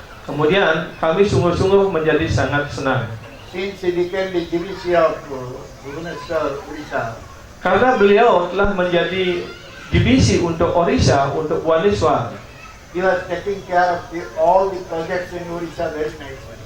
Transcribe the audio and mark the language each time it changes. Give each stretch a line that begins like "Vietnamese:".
Indonesian: Kemudian kami sungguh-sungguh menjadi sangat senang.
English: since he became the GBC of Bhubaneswar, Odisha,
Indonesian: Karena beliau telah menjadi divisi untuk Orissa, untuk Bhubaneswar,
English: he was taking care of all the projects in Odisha very nicely.